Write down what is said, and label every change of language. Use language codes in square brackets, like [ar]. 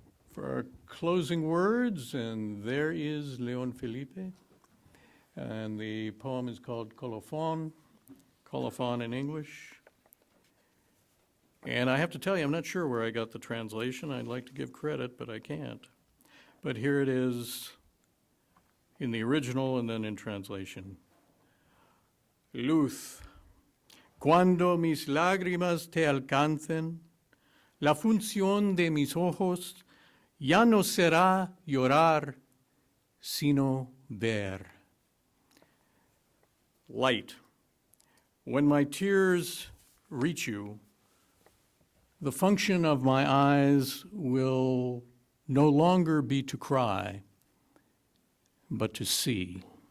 [en] For our closing words, and there is Leon Felipe, and the poem is called Colophon in English. And I have to tell you, I'm not sure where I got the translation. I'd like to give credit, but I can't. But here it is in the original and then in translation. [es] Luz, cuando mis lágrimas te alcancen, la función de mis ojos ya no será llorar, sino ver. [en] Light. When my tears reach you, the function of my eyes will no longer be to cry, but to see.